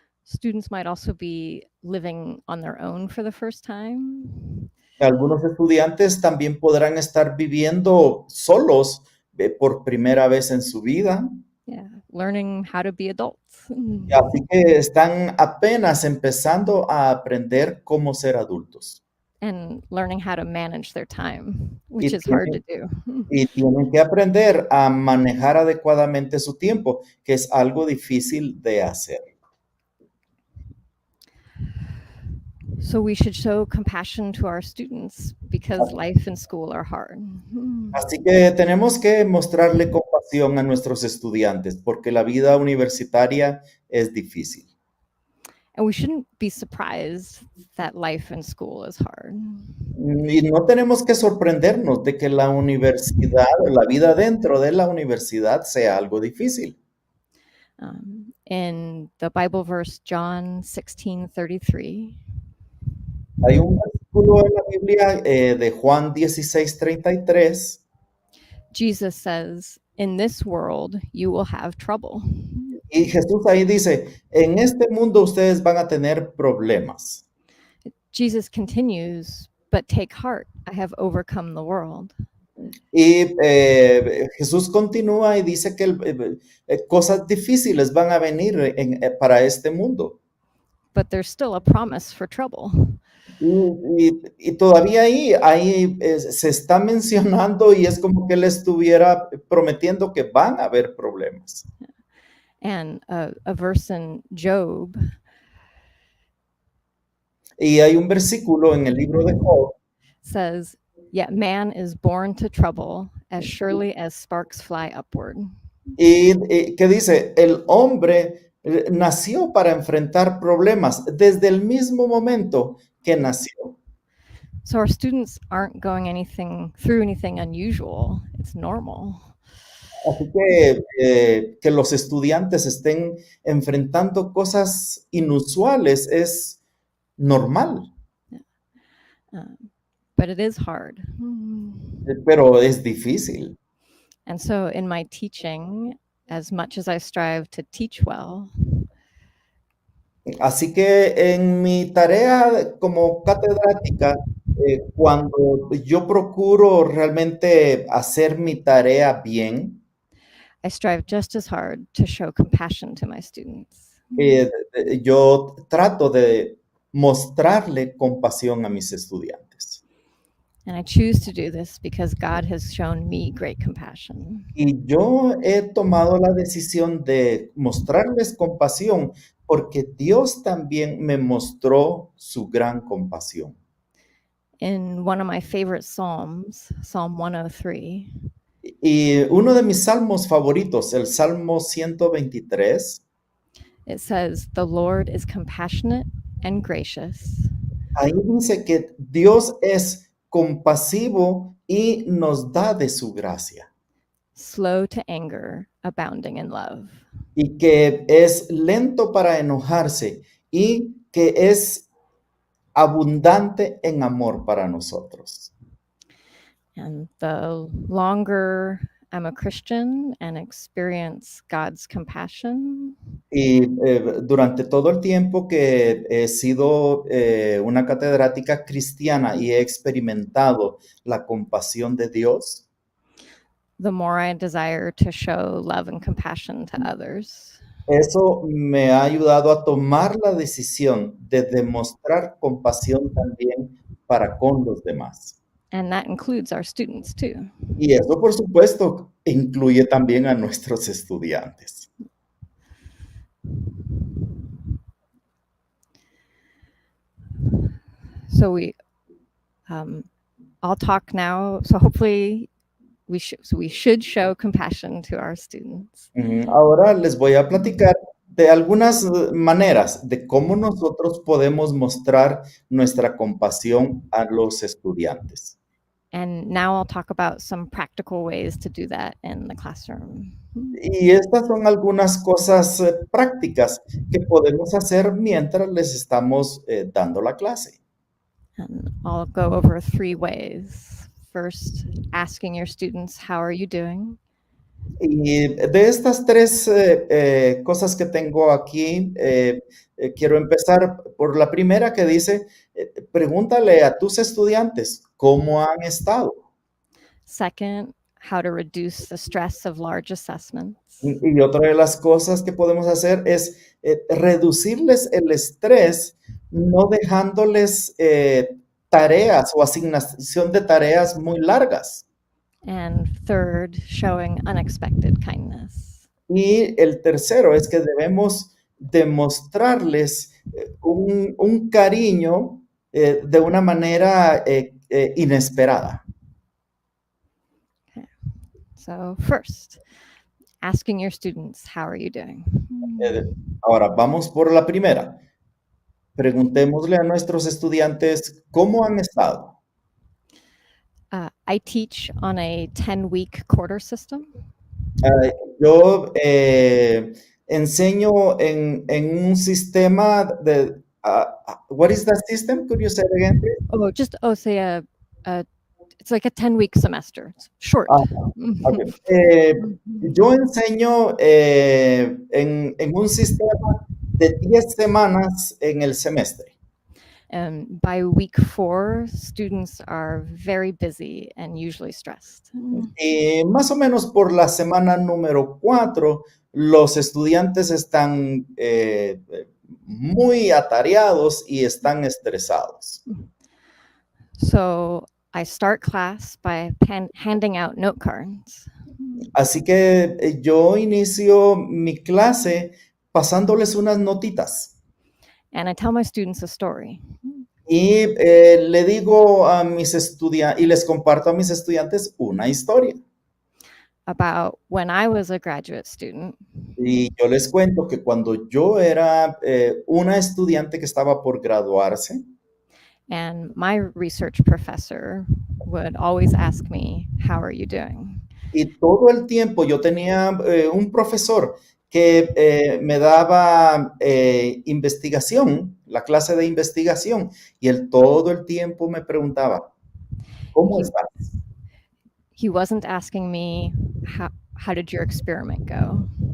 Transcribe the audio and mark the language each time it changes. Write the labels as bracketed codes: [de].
[en] Students might also be living on their own for the first time. [es] Algunos estudiantes también podrán estar viviendo solos por primera vez en su vida. [en] Yeah, learning how to be adults. [es] Así que están apenas empezando a aprender cómo ser adultos. [en] And learning how to manage their time, which is hard to do. [es] Y tienen que aprender a manejar adecuadamente su tiempo, que es algo difícil de hacer. [en] So we should show compassion to our students because life and school are hard. [es] Así que tenemos que mostrarle compasión a nuestros estudiantes porque la vida universitaria es difícil. [en] And we shouldn't be surprised that life and school is hard. [es] Y no tenemos que sorprendernos de que la universidad, la vida dentro de la universidad sea algo difícil. [en] In the Bible verse, John 16:33. [es] Hay un versículo en la Biblia de Juan 16:33. [en] Jesus says, "In this world you will have trouble." [es] Y Jesús ahí dice, en este mundo ustedes van a tener problemas. [en] Jesus continues, "But take heart, I have overcome the world." [es] Y Jesús continúa y dice que cosas difíciles van a venir para este mundo. [en] But there's still a promise for trouble. [es] Y todavía ahí se está mencionando y es como que él estuviera prometiendo que van a haber problemas. [en] And a verse in Job [es] Y hay un versículo en el libro de Job [en] says, "Yet man is born to trouble as surely as sparks fly upward." [es] y que dice, el hombre nació para enfrentar problemas desde el mismo momento que nació. [en] So our students aren't going through anything unusual. It's normal. [es] Así que los estudiantes estén enfrentando cosas inusuales es normal, [en] But it is hard. [es] pero es difícil. [en] And so in my teaching, as much as I strive to teach well, [es] Así que en mi tarea como catedrática, cuando yo procuro realmente hacer mi tarea bien, [en] I strive just as hard to show compassion to my students. [es] yo trato de mostrarle compasión a mis estudiantes. [en] And I choose to do this because God has shown me great compassion. [es] Y yo he tomado la decisión de mostrarles compasión porque Dios también me mostró su gran compasión. [en] In one of my favorite Psalms, Psalm 103, [es] Y uno de mis salmos favoritos, el Salmo 123, [en] it says, "The Lord is compassionate and gracious, [es] ahí dice que Dios es compasivo y nos da de su gracia. [en] slow to anger, abounding in love." [es] Y que es lento para enojarse y que es abundante en amor para nosotros. [en] And the longer I'm a Christian and experience God's compassion, [es] Y durante todo el tiempo que he sido una catedrática cristiana y he experimentado la compasión de Dios, [en] the more I desire to show love and compassion to others. [es] eso me ha ayudado a tomar la decisión de demostrar compasión también para con los demás. [en] And that includes our students too. [es] Y eso, por supuesto, incluye también a nuestros estudiantes. [en] So I'll talk now. So hopefully we should show compassion to our students. [es] Ahora les voy a platicar de algunas maneras de cómo nosotros podemos mostrar nuestra compasión a los estudiantes. [en] And now I'll talk about some practical ways to do that in the classroom. [es] Y estas son algunas cosas prácticas que podemos hacer mientras les estamos dando la clase. [en] And I'll go over 3 ways. First, asking your students, "How are you doing?" [es] Y de estas 3 cosas que tengo aquí, quiero empezar por la primera que dice, pregúntale a tus estudiantes cómo han estado. [en] Second, how to reduce the stress of large assessments. [es] Y otra de las cosas que podemos hacer es reducirles el estrés, no dejándoles tareas o asignación de tareas muy largas. [en] And third, showing unexpected kindness. [es] Y el tercero es que debemos demostrarles un cariño de una manera inesperada. [en] Okay. So first, asking your students, "How are you doing?" [es] Ahora, vamos por la primera. Preguntémosle a nuestros estudiantes cómo han estado. [en] I teach on a 10-week quarter system. [es] Yo enseño en un sistema de... [en] what is that system? Could you say it again, please? Say it's like a 10-week semester. It's short. Okay. [es] Yo enseño en un sistema de 10 semanas en el semestre. [en] By week 4, students are very busy and usually stressed. [es] Más o menos por la semana número 4, los estudiantes están muy atareados y están estresados. [en] So I start class by handing out note cards. [es] Así que yo inicio mi clase pasándoles unas notitas. [en] And I tell my students a story. [es] Y le digo a mis estudiantes, y les comparto a mis estudiantes una historia. [en] About when I was a graduate student. [es] Y yo les cuento que cuando yo era una estudiante que estaba por graduarse, [en] and my research professor would always ask me, "How are you doing?" [es] y todo el tiempo yo tenía un profesor que me daba investigación, la clase de investigación, y él todo el tiempo me preguntaba, ¿cómo estás? [en] He wasn't asking me, how did your experiment go?